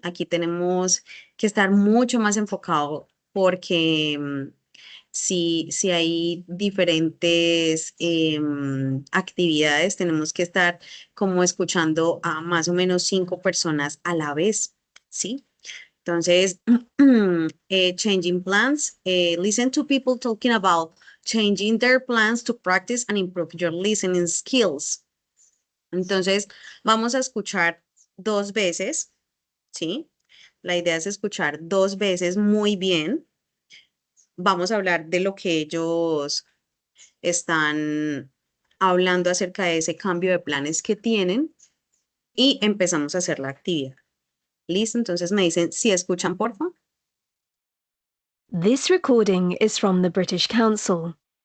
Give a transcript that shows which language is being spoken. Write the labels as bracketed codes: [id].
[es] Aquí tenemos que estar mucho más enfocado porque si hay diferentes actividades, tenemos que estar como escuchando a más o menos 5 personas a la vez, ¿sí? [en] Entonces, changing plans, listen to people talking about changing their plans to practice and improve your listening skills. [es] Entonces, vamos a escuchar 2 veces, ¿sí? La idea es escuchar 2 veces muy bien. Vamos a hablar de lo que ellos están hablando acerca de ese cambio de planes que tienen y empezamos a hacer la actividad. ¿Listo? Entonces me dicen si escuchan, por favor. [en] This recording is from the British Council.